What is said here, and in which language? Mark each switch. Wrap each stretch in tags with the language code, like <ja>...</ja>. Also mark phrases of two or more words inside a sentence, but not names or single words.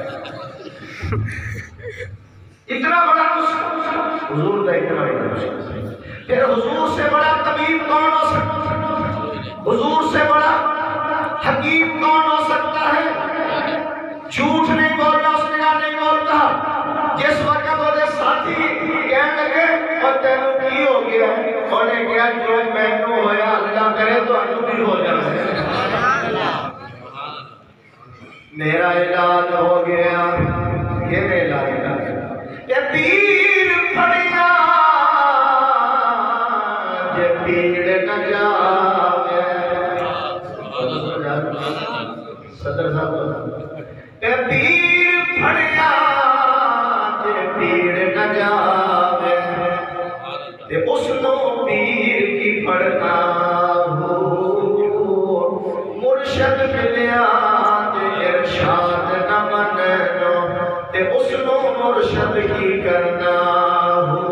<ur>اتنا بڑا حضور کا اتنا بڑا پھر حضور سے بڑا طبیب کون ہو سکتا ہے حضور سے بڑا حکیم کون ہو سکتا ہے جھوٹ نہیں بولنا اس نے کہا نہیں بولتا جس وقت وہ ساتھی کہنے لگے اور</ur> <pa>تینوں کی ہو گیا</pa> <ur>انہیں کہا</ur> <pa>جو مینوں ہویا</pa> <ur>اللہ کرے تو انہوں بھی ہو جائے میرا علاج ہو گیا یہ میرا علاج</ur> <pa>کہ پیر پھڑیا جے پیڑ نہ جاوے صدر صاحب کہ پیر پھڑیا جے پیڑ نہ جاوے تے اس نو پیر کی پھڑنا ہو مرشد ملیا جے ارشاد نہ منو تے اس نو مرشد کی کرنا</pa>